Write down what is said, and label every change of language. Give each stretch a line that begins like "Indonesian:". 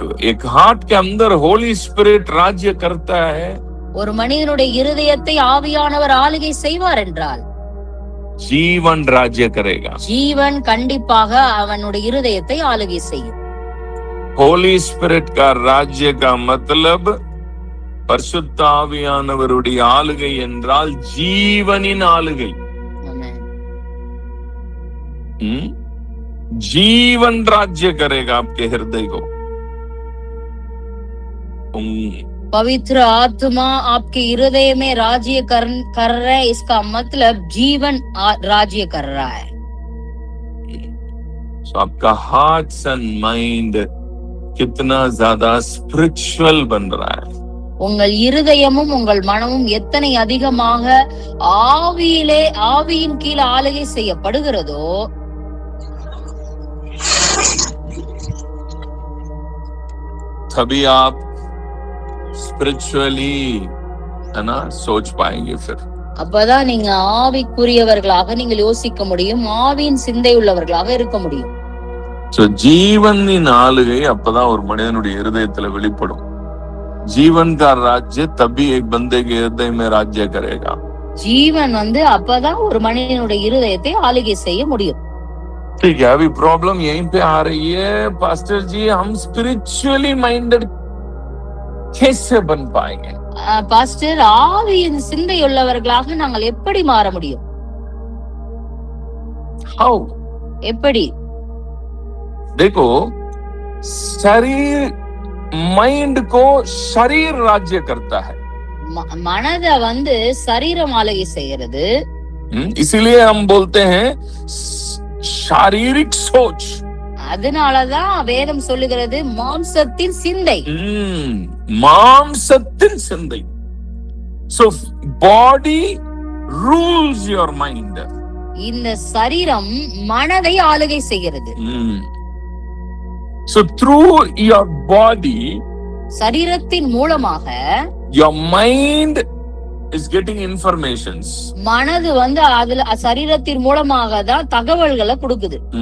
Hindi: एक हार्ट के अंदर होली स्पिरिट राज्य करता है.
Tamil: ஒரு மனிதனுடைய இருதயத்தை ஆவியானவர் ஆளுகை செய்வார் என்றால்
Hindi: जीवन राज्य करेगा.
Tamil: ஜீவன் கண்டிப்பாக அவனுடைய இருதயத்தை ஆளுகை செய்யும்.
Hindi: होली स्पिरिट का राज्य का मतलब
Tamil: பரிசுத்த ஆவியானவருடைய ஆளுகை என்றால் ஜீவனின் ஆளுகை. जीवन राज्य करेगा आपके हृदय को. पवित्र आत्मा आपके हृदय में राज्य कर रहा है, इसका मतलब जीवन राज्य कर रहा है. So आपका हार्ट एंड माइंड कितना ज्यादा स्पिरिचुअल बन रहा है. உங்கள் இருதயமும் உங்கள் மனமும் எத்தனை அதிகமாக ஆவியின் கீழ் ஆளுகை செய்யப்படுகிறதோ
Hindi: तभी आप स्पिरिचुअली है ना सोच पाएंगे. फिर
Tamil: அப்பதான் நீங்க ஆவிக்குரியவர்களாக நீங்கள் யோசிக்க முடியும், ஆவியின் சிந்தை உள்ளவர்களாக இருக்க முடியும். ஜீவனின் ஆளுகை அப்பதான் ஒரு மனிதனுடைய இருதயத்துல வெளிப்படும்.
Hindi: जीवन का राज्य तभी एक बंदे के हृदय में राज्य करेगा.
Tamil: जीवन அப்பதான் ஒரு மனிதனுடைய இருதயத்தை ஆளுகை செய்ய முடியும்.
Hindi: ठीक है, अभी प्रॉब्लम यहीं पे आ रही है पास्टर जी, हम स्पिरिचुअली माइंडेड कैसे बन पाएंगे?
Tamil: பாஸ்டர், ஆவியின் சிந்தை உள்ளவர்களாக நாங்கள் எப்படி மாற முடியும்?
English: How?
Tamil: எப்படி?
Hindi: देखो, शरीर माइंड को शरीर राज्य करता है.
Tamil: மனதை சரீரம் ஆளுகை செய்கிறது.
Hindi: इसीलिए हम बोलते हैं शारीरिक सोच.
Tamil: அதனாலதான் வேதம் சொல்லுகிறது மாம்சத்தின் சிந்தை. மாம்சத்தின் சிந்தை.
English: So body rules your mind.
Tamil: இந்த சரீரம் மனதை ஆளுகை செய்கிறது.
English: So through your body,
Tamil: சரீரத்தின் மூலமாக
English: your mind is getting informations.
Tamil: மனது அதுல சரீரத்தின் மூலமாக தான் தகவல்களை கொடுக்குது.